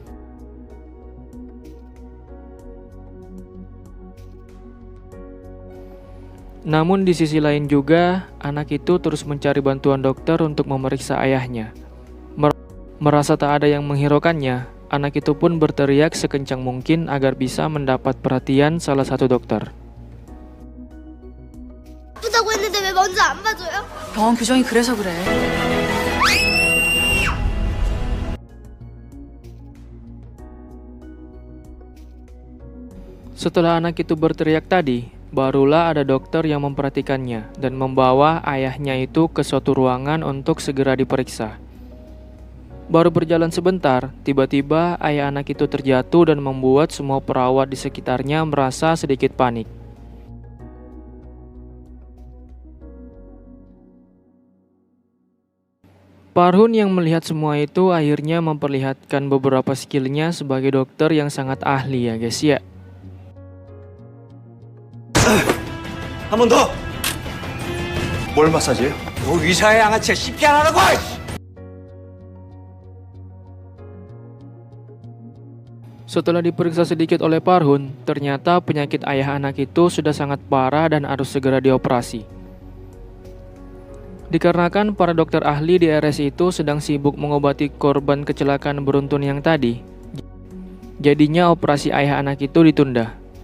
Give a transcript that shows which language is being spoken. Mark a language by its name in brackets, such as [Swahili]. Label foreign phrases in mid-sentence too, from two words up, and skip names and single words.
[Indonesian] Namun di sisi lain juga, anak itu terus mencari bantuan dokter untuk memeriksa ayahnya. Merasa tak ada yang menghiraukannya, anak itu pun berteriak sekencang mungkin agar bisa mendapat perhatian salah satu dokter. [Korean] 아프다고 했는데 왜 먼저 안 봐줘요? 병원 규정이 그래서 그래. [Indonesian] Setelah anak itu berteriak tadi, barulah ada dokter yang memperhatikannya dan membawa ayahnya itu ke suatu ruangan untuk segera diperiksa. Baru berjalan sebentar, tiba-tiba ayah anak itu terjatuh dan membuat semua perawat di sekitarnya merasa sedikit panik. Parhun yang melihat semua itu akhirnya memperlihatkan beberapa skillnya sebagai dokter yang sangat ahli ya guys ya. [Korean] 한 번 더! 뭘 마사지해요? 너 의사의 양아치가 CPR 하라고! [Indonesian] Setelah diperiksa sedikit oleh Parhun, ternyata penyakit ayah anak itu sudah sangat parah dan harus segera dioperasi. Dikarenakan para dokter ahli di RS itu sedang sibuk mengobati korban kecelakaan beruntun yang tadi, jadinya operasi ayah anak itu ditunda.